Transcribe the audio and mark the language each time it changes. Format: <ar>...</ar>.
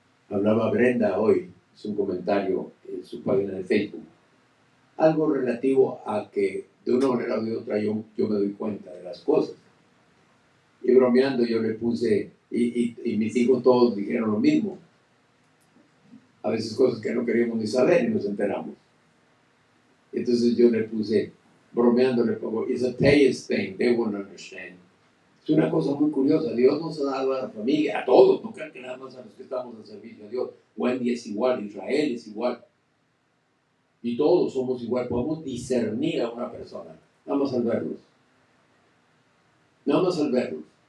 <es>Hablaba Brenda hoy, es un comentario en su página de Facebook, algo relativo a que de una manera o de otra yo me doy cuenta de las cosas. Y bromeando yo le puse, y mis hijos todos dijeron lo mismo. A veces cosas que no queríamos ni saber y nos enteramos. Entonces yo le puse, bromeando le pongo:</es> <en>it's a taste thing, they won't understand.</en> <es>Es una cosa muy curiosa. Dios nos ha dado a la familia, a todos, no crean que nada más a los que estamos al servicio de Dios. Wendy es igual, Israel es igual. Y todos somos igual. Podemos discernir a una persona. Nada más al verlos. Nada más al verlos.</es>